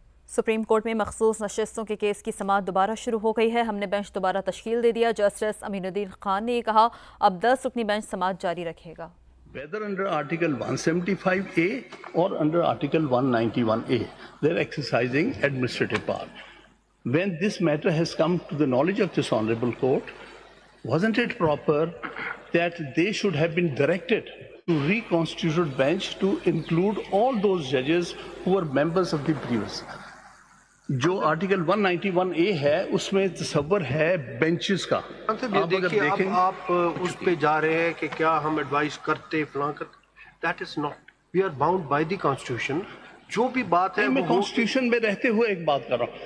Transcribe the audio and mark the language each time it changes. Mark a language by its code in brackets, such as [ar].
[ur] Supreme court میں مخصوص نشستوں کے کیس کی سماعت دوبارہ شروع ہو گئی ہے. ہم نے بینچ دوبارہ تشکیل دے دیا. جسٹس امین الدین خان نے یہ کہا اب 10 رکنی بینچ سماعت جاری رکھے گا. [en] Whether under Article 175A or under Article 191A, they're exercising administrative power. When this matter has come to the knowledge of this Honorable Court, wasn't it proper that they should have been directed to reconstituted bench to include all those judges who were members of the previous? [ur] جو article 191A ہے اس میں تصور ہے benches کا. آپ اس پہ جا رہے ہیں کہ کیا ہم ایڈوائز کرتے فلاں کرتے. [en] That is not. We are bound by the constitution. [ur] جو بھی بات ہے میں کانسٹیٹیوشن میں رہتے ہوئے ایک بات کر رہا ہوں.